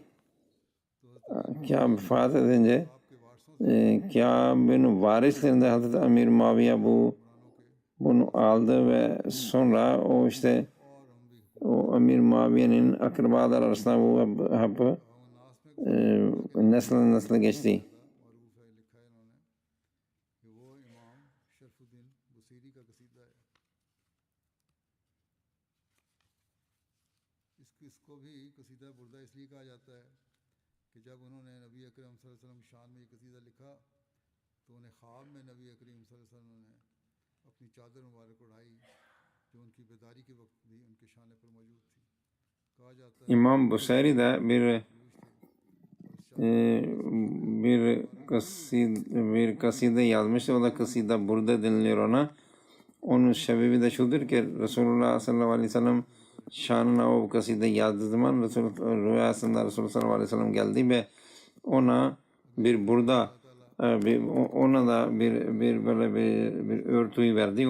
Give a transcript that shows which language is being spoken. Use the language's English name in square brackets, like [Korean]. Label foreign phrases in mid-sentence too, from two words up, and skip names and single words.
[Turkish] Kâb vefat edince Kâb'ın varislerinde Hazret Amir Muaviye bunu aldı ve sonra o Amir Muaviye'nin akrabalar arasında bu hep nesle geçti. [Urdu] اس کو بھی قصیدہ بردہ اس لیے کہا جاتا ہے کہ جب انہوں نے نبی اکرم [Arabic] صلى الله عليه وسلم [Urdu] کی شان میں یہ قصیدہ لکھا تو انہیں خواب میں نبی اکرم [Arabic] صلى الله عليه وسلم [Urdu] نے اپنی چادر مبارک اڑائی جو ان کی بیداری کے وقت بھی ان کے شان پر موجود تھی. کہا جاتا ہے [Turkish] İmam Busayri de bir kaside yazmıştı. O da kaside burada deniliyor ona. Onun sebebi de şudur ki Resulullah [Arabic] صلى الله عليه وسلم [Turkish] şanına o kaside yazdığı zaman rüyasında Resulullah [Arabic] صلى الله عليه وسلم [Turkish] geldi ve ona ona da böyle bir örtüyü verdi.